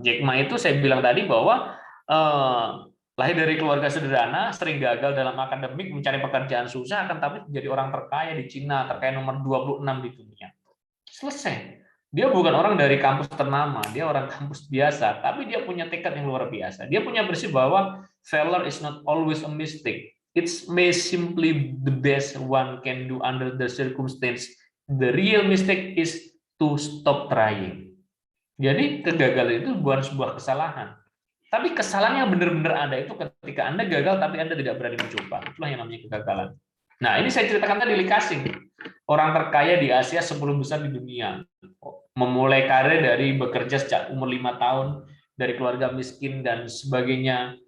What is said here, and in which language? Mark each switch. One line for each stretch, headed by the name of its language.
Indonesian: Jack Ma itu saya bilang tadi bahwa lahir dari keluarga sederhana, sering gagal dalam akademik, mencari pekerjaan susah, akan tapi menjadi orang terkaya di Cina, terkaya nomor 26 di dunia. Selesai. Dia bukan orang dari kampus ternama, dia orang kampus biasa, tapi dia punya tekad yang luar biasa. Dia punya prinsip bahwa
English: failure is not always a mistake. It may simply the best one can do under the circumstance. The real mistake is to stop trying.
Indonesian: Jadi kegagalan itu bukan sebuah kesalahan. Tapi kesalahan yang benar-benar ada itu ketika Anda gagal tapi Anda tidak berani mencoba. Itulah yang namanya kegagalan. Nah, ini saya ceritakan tadi Lee Ka-shing, orang terkaya di Asia 10 besar di dunia. Memulai karir dari bekerja sejak umur 5 tahun, dari keluarga miskin dan sebagainya.